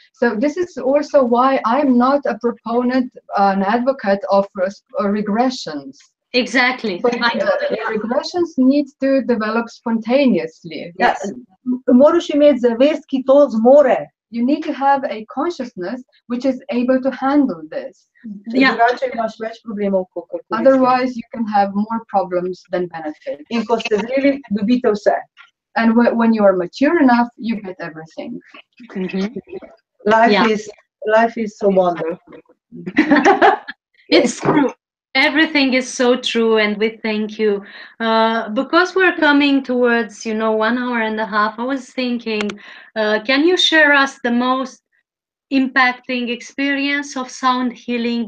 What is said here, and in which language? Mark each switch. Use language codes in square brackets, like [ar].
[en] So this is also why I'm not a proponent, an advocate of regressions. Exactly. Regressions need to develop spontaneously. [sl] Ja, moraš imeti zavest, ki to zmore. [en] You need to have a consciousness which is able to handle this. [sl] Drugače imaš več problemov, kot koristi. [en] Otherwise, you can have more problems than benefits. [sl] In ko ste zreli, dobite vse. [en] And when you are mature enough, you get everything. Life is so wonderful. It's true. Everything is so true, and we thank you. Because we're coming towards, 1 hour and a half, I was thinking, can you share us the most impacting experience of sound healing?